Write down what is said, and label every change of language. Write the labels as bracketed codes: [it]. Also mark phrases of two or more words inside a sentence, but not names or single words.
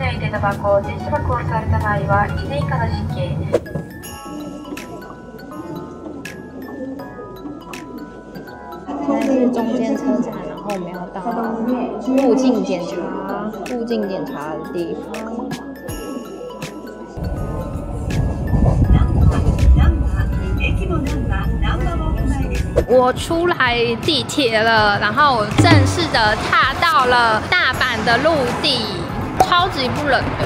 [ja] タバコ、電子タバコをされた場合は1年以下の実刑。 [zh] 现在是中间车站，然后我们要到入境检查的地方。我出来地铁了，然后我正式的踏到了大阪的陆地，超级不冷的。